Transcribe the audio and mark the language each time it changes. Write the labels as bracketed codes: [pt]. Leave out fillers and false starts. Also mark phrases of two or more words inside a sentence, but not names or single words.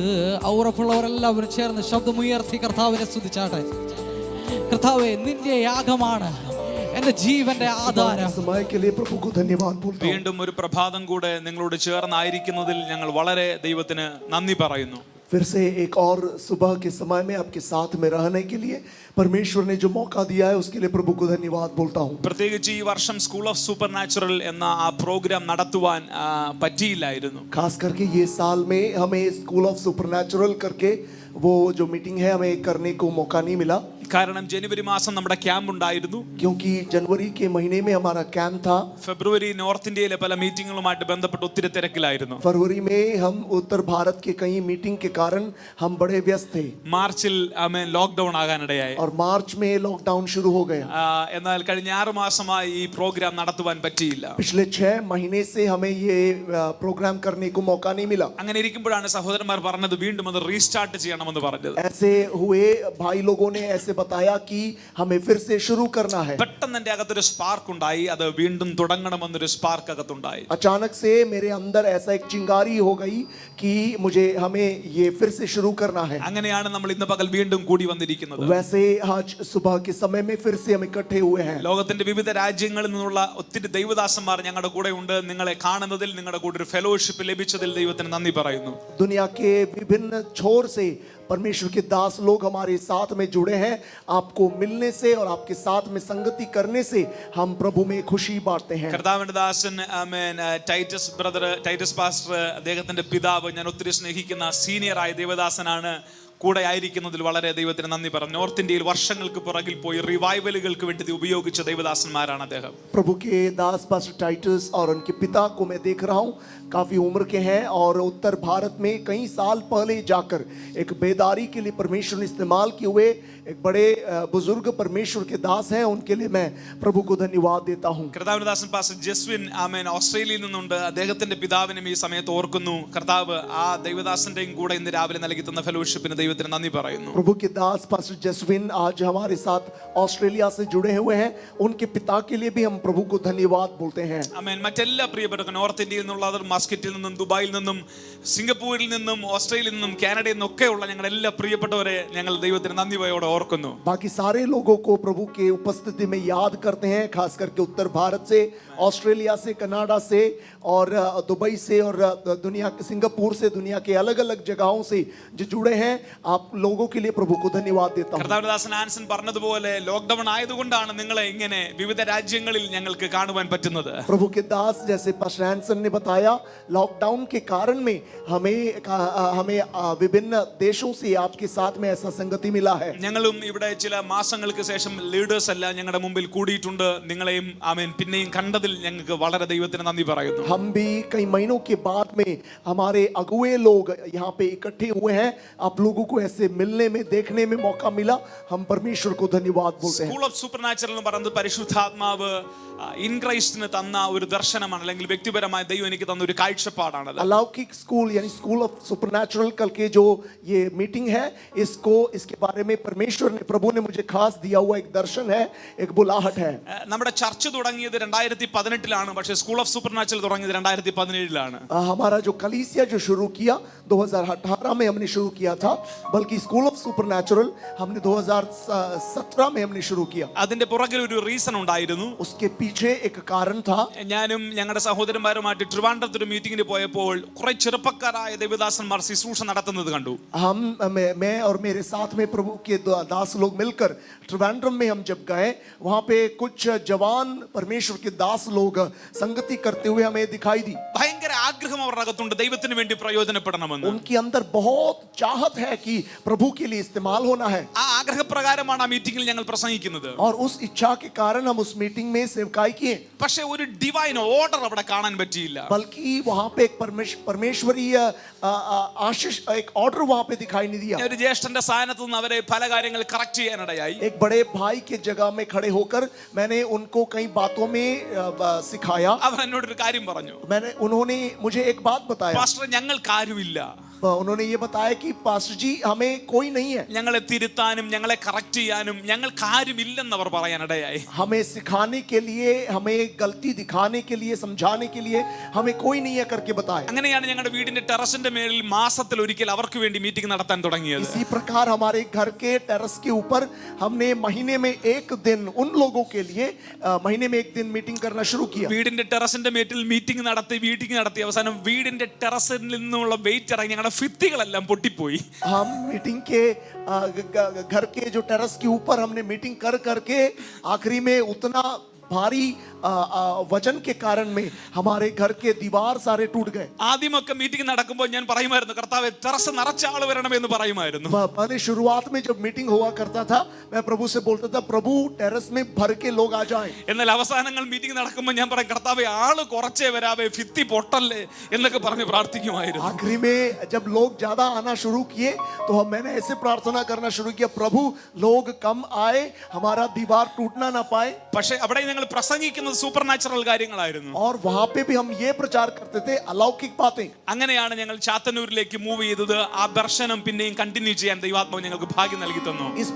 [ml] ഉറപ്പുള്ളവരെല്ലാവരും ചേർന്ന് ശബ്ദമുയർത്തി കർത്താവിനെ സ്തുതിച്ചാട്ടെ. കർത്താവേ, നിന്റെ യാഗമാണ് എന്റെ ജീവന്റെ ആധാരം. വീണ്ടും ഒരു പ്രഭാതം കൂടെ നിങ്ങളോട് ചേർന്നായിരിക്കുന്നതിൽ ഞങ്ങൾ വളരെ ദൈവത്തിന് നന്ദി പറയുന്നു. [hi] फिर से एक और सुबह के समय में आपके साथ में रहने के लिए परमेश्वर ने जो मौका दिया है उसके लिए प्रभु को धन्यवाद बोलता हूँ. [ml] പ്രത്യേകിച്ച് ഈ വർഷം സ്കൂൾ ഓഫ് സൂപ്പർ നാച്ചുറൽ എന്ന ആ പ്രോഗ്രാം നടത്തുവാൻ പറ്റിയില്ലായിരുന്നു. [hi] खास करके ये साल में हमें स्कूल ऑफ सुपर नेचुरल करके वो जो मीटिंग है हमें करने को मौका नहीं मिला. [ml] കാരണം ജനുവരി മാസം നമ്മുടെ ക്യാമ്പ് ഉണ്ടായിരുന്നു. [hi] क्योंकि जनवरी के महीने में हमारा कैंप था. [ml] ഫെബ്രുവരി നോർത്ത് ഇന്ത്യയിലെ പല മീറ്റിംഗുകളുമായിട്ട് ബന്ധപ്പെട്ട് ഒത്തിരി തിരക്കിലായിരുന്നു. [hi] फरवरी में हम उत्तर भारत के कई मीटिंग के कारण हम बड़े व्यस्त थे. [ml] മാർച്ചിൽ ലോക്ക്ഡൌൺ ആകാനിടയായി. [hi] और मार्च में लॉकडाउन शुरू हो गया. [ml] എന്നാൽ കഴിഞ്ഞ 6 മാസമായി ഈ പ്രോഗ്രാം നടത്തുവാൻ പറ്റിയില്ല. [hi] पिछले 6 महीने से हमें ये प्रोग्राम करने को मौका नहीं मिला. [ml] അങ്ങനെ ഇരിക്കുമ്പോഴാണ് സഹോദരന്മാർ പറഞ്ഞത് വീണ്ടും അത് റീസ്റ്റാർട്ട് ചെയ്യണമെന്ന് പറഞ്ഞത്. [hi] ऐसे हुए भाई लोगों ने ऐसे बताया कि हमें फिर से शुरू करना है. [ml] പെട്ടെന്ന് എൻ്റെ അകത്തൊരു സ്പാർക്ക് ഉണ്ടായി. അത് വീണ്ടും തുടങ്ങണമെന്നൊരു സ്പാർക്ക് അകത്തുണ്ടായി. [hi] अचानक से मेरे अंदर ऐसा एक चिंगारी हो गई कि हमें ये फिर से शुरू करना है. [ml] അങ്ങനെയാണ് നമ്മൾ ഇന്ന് പകൽ വീണ്ടും കൂടി വന്നിരിക്കുന്നത്. [hi] वैसे आज सुबह के समय में फिर से हम इकट्ठे हुए हैं. [ml] ലോകത്തിന്റെ വിവിധ രാജ്യങ്ങളിൽ നിന്നുള്ള ഒത്തിരി ദൈവദാസന്മാർ ഞങ്ങളുടെ കൂടെ ഉണ്ട്. നിങ്ങളെ കാണുന്നതിൽ, നിങ്ങളുടെ കൂടെ ഒരു ഫെലോഷിപ്പ് ലഭിച്ചതിൽ ദൈവത്തിന് നന്ദി പറയുന്നു. [hi] दुनिया के विभिन्न छोर से परमेश्वर के दास लोग हमारे साथ में जुड़े हैं। आपको मिलने से और आपके साथ में संगति करने से हम प्रभु में खुशी बांटते हैं। [ml] കർത്താവിന്റെ ദാസൻ ആമേൻ ടൈറ്റസ് ബ്രദർ, ടൈറ്റസ് പാസ്റ്റർ, അദ്ദേഹത്തിന്റെ പിതാവ്, ഞാൻ ഒത്തിരി സ്നേഹിക്കുന്ന സീനിയറായ ദേവദാസനാണ്. കൂടെ ആയിരിക്കുന്നതിൽ വളരെ ദൈവത്തിന് നന്ദി പറഞ്ഞു. നോർത്ത് ഇന്ത്യയിൽ വർഷങ്ങൾക്ക് പുറകിൽ പോയി റിവൈവലുകൾക്ക് വേണ്ടി ഉപയോഗിച്ച ദൈവദാസന്മാരാണ് അദ്ദേഹം. [hi] प्रभु के दास पास्टर टाइटस और उनके पिता को मैं देख रहा हूँ, काफी उम्र के हैं और उत्तर भारत में कई साल पहले जाकर एक बेदारी के लिए परमेश्वर ने इस्तेमाल किए हुए एक बड़े बुजुर्ग परमेश्वर के दास हैं। उनके लिए मैं प्रभु को धन्यवाद देता हूँ। [ml] കർത്താവിന്റെ ദാസൻ പാസ്റ്റർ ജസ്വിൻ ആമേൻ ഓസ്ട്രേലിയയിൽ നിന്നുണ്ട്. അദ്ദേഹത്തിന്റെ പിതാവിനും ഈ സമയത്ത് ഓർക്കുന്നു. കർത്താവ് ആ ദൈവദാസന്റെയും കൂടെ ഇന്ന് രാവിലെ നൽകി തന്ന ഫെലോഷിപ്പിന് ദൈവത്തിന് നന്ദി പറയുന്നു. [hi] प्रभु के दास पास्टर जसविन आज हमारे साथ ऑस्ट्रेलिया से जुड़े हुए हैं। उनके पिता के लिए भी हम प्रभु को धन्यवाद बोलते हैं। [ml] ആമേൻ. മറ്റെല്ലാ പ്രിയപ്പെട്ട നോർത്ത് ഇന്ത്യയിൽ നിന്നുള്ളവർ, മസ്കറ്റിൽ നിന്നും, ദുബായിൽ നിന്നും, സിംഗപ്പൂരിൽ നിന്നും, ഓസ്ട്രേലിയയിൽ നിന്നും, കാനഡയിൽ നിന്നും ഒക്കെയുള്ള ഞങ്ങളുടെ എല്ലാ പ്രിയപ്പെട്ടവരെ ഞങ്ങൾ ദൈവത്തിന് നന്ദിയോടെ ഓർക്കുന്നു. [hi] बाकी सारे लोगों को प्रभु के उपस्थिति में याद करते हैं, खास करके उत्तर भारत से, ऑस्ट्रेलिया से, कनाडा से और दुबई से और दुनिया के सिंगापुर से, दुनिया के अलग अलग जगहों से जो जुड़े हैं, आप लोगों के लिए प्रभु को धन्यवाद देता हूँ। [ml] കർത്താവിന്റെ ദാസൻ ആൻസൺ പറഞ്ഞതുപോലെ ലോക്ക്ഡൌൺ ആയതുകൊണ്ടാണ് നിങ്ങളെ ഇങ്ങനെ വിവിധ രാജ്യങ്ങളിൽ ഞങ്ങൾക്ക് കാണുവാൻ പറ്റുന്നത്. [hi] प्रभु के दास जैसे पास्टर हैंसन ने बताया, लॉकडाउन के कारण में हमें विभिन्न देशों से आपके साथ में ऐसा संगति मिला है। [ml] ഞങ്ങളും ഇവിടെ ചില മാസങ്ങൾക്ക് ശേഷം ലീഡേഴ്സ് എല്ലാം ഞങ്ങളുടെ മുമ്പിൽ കൂടിയിട്ടുണ്ട്. നിങ്ങളെയും ആമേൻ പിന്നെയും കണ്ടതിൽ ഞങ്ങൾക്ക് വളരെ ദൈവത്തിന് നന്ദി പറയുന്നു. [hi] हम भी कई महीनों के बाद में हमारे अगुए लोग यहाँ पे इकट्ठे हुए हैं। आप लोगों को ऐसे मिलने में, देखने में मौका मिला, हम परमेश्वर को धन्यवाद बोलते हैं। [ml] സ്കൂൾ ഓഫ് സൂപ്പർ നാച്ചുറൽ എന്ന് പറയുന്നത് പരിശുദ്ധാത്മാവ് ഇൻ ക്രൈസ്റ്റിന് തന്ന ഒരു ദർശനമാണ്, അല്ലെങ്കിൽ വ്യക്തിപരമായ ദൈവം എനിക്ക് തന്ന ഒരു കാഴ്ചപ്പാടാണ്. [hi] अलौकिक स्कूल यानी स्कूल ऑफ सुपरनैचुरल कल के जो ये मीटिंग है, इसके बारे में परमेश्वर ने, प्रभु ने मुझे खास दिया हुआ एक दर्शन है, एक बुलाहट है। [ml] നമ്മുടെ ചർച്ച് തുടങ്ങിയത് 2018 പക്ഷേ സ്കൂൾ ഓഫ് സൂപ്പർ നാച്ചുറൽ തുടങ്ങിയത് 2017 [hi] हमारा जो कलीसिया जो शुरू किया 2018 में हमने शुरू किया था, बल्कि स्कूल ऑफ सुपरनैचुरल हमने 2017 में हमने शुरू किया। [ml] അതിന്റെ പുറകിൽ ഒരു റീസൺ ഉണ്ടായിരുന്നു. [hi] उसके पीछे एक कारण था। [ml] ഞാനും ഞങ്ങളുടെ സഹോദരന്മാരുമായിട്ട് ട്രിവാൻഡ്രത്ത് ഒരു മീറ്റിംഗിന് പോയപ്പോൾ കുറെ ചെറുപ്പക്കാരായ ദേവദാസന്മാർ ശുശ്രൂഷ നടത്തുന്നത് കണ്ടു. [hi] मैं और मेरे साथ में प्रभु के दास लोग मिलकर ट्रिवांड्रम में हम जब गए, वहां पे कुछ जवान परमेश्वर के दास लोग संगति करते हुए हमें दिखाई दी। [ml] ഭയങ്കര ആഗ്രഹം അവരുടെ അകത്തുണ്ട് ദൈവത്തിന് വേണ്ടി പ്രയോജനപ്പെടണമെന്ന്. [hi] उनके अंदर बहुत चाहत है कि प्रभु के लिए इस्तेमाल होना है। [ml] ആ ആഗ്രഹപ്രകാരമാണ് ആ മീറ്റിംഗിൽ ഞങ്ങൾ പ്രസംഗിക്കുന്നത്. [hi] और उस इच्छा के कारण हम उस मीटिंग में सेवकाई किए। [ml] പക്ഷേ ഒരു [en] divine order [ml] അവിടെ കാണാൻ പറ്റിയില്ല. [hi] बल्कि वहां पे एक परमेश्वरीय आशीष, एक ऑर्डर वहां पे दिखाई नहीं दिया। [ml] ഒരു ജ്യേഷ്ഠന്റെ സ്ഥാനത്ത് നിന്ന് അവരെ പല കാര്യങ്ങൾ കറക്റ്റ് ചെയ്യാനിടയായി. [hi] एक बड़े भाई के जगह में खड़े होकर मैंने उनको कई बातों में सिखाया। [ml] അവർ എന്നോട് ഒരു കാര്യം പറഞ്ഞു. [hi] उन्होंने मुझे एक बात बताया, [ml] പാസ്റ്റർ ഞങ്ങൾക്ക് ആരുമില്ല. [hi] उन्होंने ये बताया कि पास्टर जी हमें कोई नहीं है, [ml] ഞങ്ങളെ തിരുത്താനും ഞങ്ങളെ കറക്റ്റ് ചെയ്യാനും ഞങ്ങൾക്ക് ആരുമില്ലെന്ന് അവർ പറയാനിടയായി. [hi] हमें सिखाने के लिए, हमें गलती दिखाने के लिए, समझाने के लिए हमें कोई नहीं है करके बताया। [ml] അങ്ങനെയാണ് ഞങ്ങളുടെ വീടിന്റെ ടെറസിന്റെ മേലിൽ മാസത്തിൽ ഒരിക്കൽ അവർക്ക് വേണ്ടി മീറ്റിംഗ് നടത്താൻ തുടങ്ങിയത്. [hi] इसी प्रकार हमारे घर के टेरेस के ऊपर हमने महीने में एक दिन उन लोगों के लिए महीने में एक दिन मीटिंग करना शुरू किया। [ml] വീടിന്റെ ടെറസിന്റെ മേറ്റിൽ മീറ്റിംഗ് നടത്തി അവസാനം വീടിന്റെ ടെറസിൽ നിന്നുള്ള വെയിറ്റ് ഇറങ്ങി ഞങ്ങളുടെ ഭിത്തികളെല്ലാം പൊട്ടിപ്പോയി. [hi] हम मीटिंग के घर के जो टेरेस के ऊपर हमने मीटिंग कर करके आखिरी में उतना भारी वजन के कारण में हमारे घर के दीवार सारे टूट गए। [ml] ആദ്യമൊക്കെ മീറ്റിംഗ് നടക്കുമ്പോൾ ഞാൻ പറയുമായിരുന്നു, കർത്താവേ ടെറസ് നിറച്ച ആൾ വരണമെന്ന് പറയുമായിരുന്നു. [hi] पहले शुरुआत में जब मीटिंग हुआ करता था, मैं प्रभु से बोलता था, प्रभु टेरेस में भर के लोग आ जाएं। [ml] എന്നാൽ അവസാനങ്ങൾ മീറ്റിംഗ് നടക്കുമ്പോൾ ഞാൻ പറയും, കർത്താവേ ആള് കുറച്ചേ വരാവേ, ഭിത്തി പൊട്ടല്ലേ എന്നൊക്കെ പറഞ്ഞ് പ്രാർത്ഥിക്കുമായിരുന്നു. [hi] आखिरी में जब लोग ज्यादा आना शुरू किए तो मैंने ऐसे प्रार्थना करना शुरू किया, प्रभु लोग कम आए, हमारा दीवार टूटना ना पाए। [ml] പക്ഷേ അവിടെ ഞങ്ങൾ പ്രസംഗിക്കുന്നത് സൂപ്പർ നാച്ചുറൽ കാര്യങ്ങളായിരുന്നു. [hi] और वहां पे भी हम ये प्रचार करते थे, अलौकिक बातें। [ml] അങ്ങനെയാണ് ഞങ്ങൾ ചാത്തന്നൂരിലേക്ക് മൂവ് ചെയ്തത്. ആ ദർശനം പിന്നെയും കണ്ടിന്യൂ ചെയ്യാൻ ദൈവാത്മാവ് ഞങ്ങൾക്ക് ഭാഗ്യം നൽകി തന്നു.